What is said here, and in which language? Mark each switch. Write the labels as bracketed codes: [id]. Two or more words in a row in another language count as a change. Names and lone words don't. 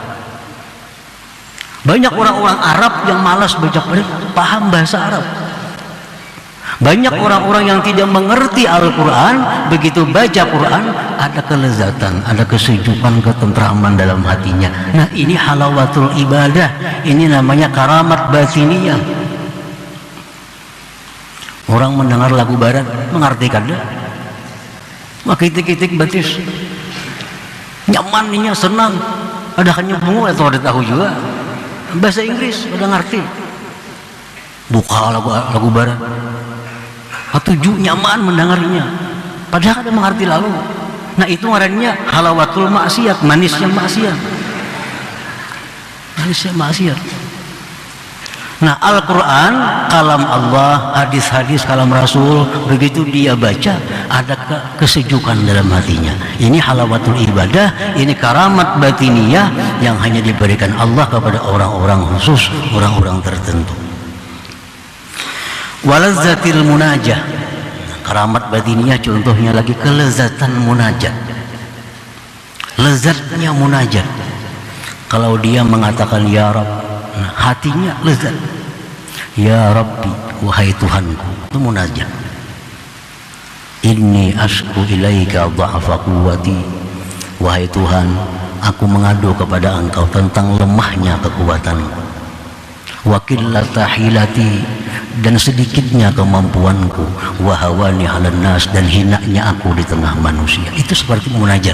[id] Banyak orang-orang Arab yang malas baca Quran, paham bahasa Arab. Banyak orang-orang yang tidak mengerti Al-Quran, begitu baca Quran ada kelezatan, ada kesejukan, ketentraman dalam hatinya. Nah, ini [ar] halawatul ibadah, [id] ini namanya [ar] karamat batiniyah. [bjn] Orang mendengar lagu barat mengerti kada? Makitik-kitik batis, nyaman ninya, senang, ada kenyambung atau ada tahu juga. [id] Bahasa Inggris udah ngerti, buka lagu barat, tujuh nyaman mendengarnya, padahal ada mengerti lalu. [bjn] Nah, itu ngarannya [ar] halawatul maksiat, [bjn] manisnya maksiat. [id] Nah, Al-Quran kalam Allah, hadis-hadis kalam Rasul, begitu dia baca ada kesejukan dalam hatinya. Ini [ar] halawatul ibadah, [id] ini [ar] karamat batiniyah [id] yang hanya diberikan Allah kepada orang-orang khusus, orang-orang tertentu. [ar] Walazzatil munajah, karamat batiniyah [id] contohnya lagi kelezatan munajat. Lezatnya munajat, kalau dia mengatakan ya Rabb, nah, hatinya lezat. [ar] Ya Rabbi, [id] wahai Tuhanku, itu munajat. [ar] Inni ashku ilaika dha'fa quwwati, [id] wahai Tuhan, aku mengadu kepada Engkau tentang lemahnya kekuatanku. [ar] wa qillata hilati, [id] dan sedikitnya kemampuanku, [ar] wa hawani 'alan nas, [id] dan hinanya aku di tengah manusia. Itu seperti munajat.